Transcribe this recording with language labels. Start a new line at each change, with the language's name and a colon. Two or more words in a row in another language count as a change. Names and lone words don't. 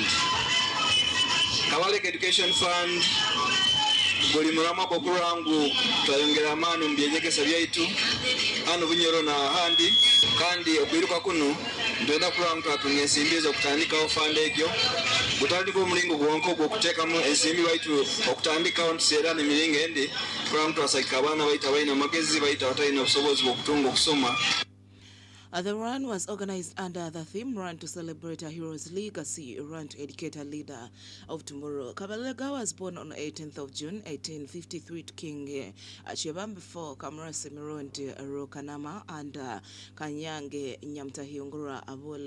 Nyoro: Kabalega Education Fund buli mulama okurangu twayongera amaani mu byenyegesa byaitu hano Bunyoro na handi kandi okwiruka kuno ndenda kurangu twatunga ensimbi ez'okutandikawo fund egyo gutandika omulingo gwonka ogw'okuteekamu ensimbi baitu okutandikawo ntuseera n'emiringo endi kurangu twasagika abaana baitu abalina amagezi baitu abatalina obusobozi bw'okutunga okusoma.
English: The run was organized under the theme Run to Celebrate a Hero's Legacy, Run to Educate a Leader of Tomorrow. Kabalega was born on 18th of June, 1853 to King Achebambe before Kamara Semironti Rokanama and Kanyange Nyamtahiungura Aboli.